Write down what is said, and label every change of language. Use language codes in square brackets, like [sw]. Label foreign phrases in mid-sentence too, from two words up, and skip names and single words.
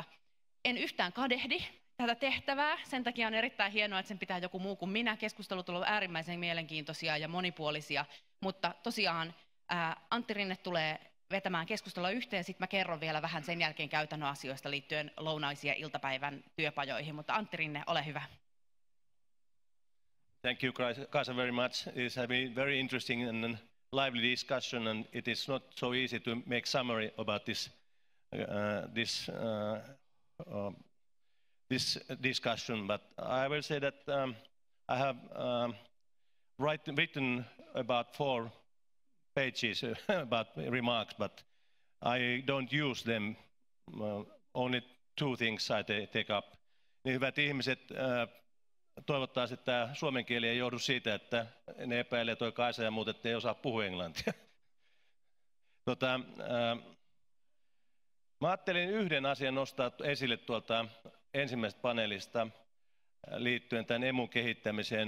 [fi] En yhtään kadehdi tätä tehtävää, sen takia on erittäin hienoa, että sen pitää joku muu kuin minä. Keskustelut ovat äärimmäisen mielenkiintoisia ja monipuolisia, mutta tosiaan Antti Rinne tulee vetämään keskustelua yhteen, sitten mä kerron vielä vähän sen jälkeen käytännön asioista liittyen lounaisia iltapäivän työpajoihin, mutta Antti Rinne, ole hyvä. [en] Thank you, Kaisa, very much. It has been very interesting and lively discussion, and it is not so easy to make summary about this discussion. But I will say that I have written about 4 pages about remarks, but I don't use them. Only 2 things I take up. [fi] Niin hyvät ihmiset, toivottavasti, että tämä suomen kieli ei joudu siitä, että ne epäilee toi Kaisa ja muut, että ei osaa puhua englantia. Mä ajattelin yhden asian nostaa esille tuolta ensimmäisestä paneelista liittyen tämän emun kehittämiseen.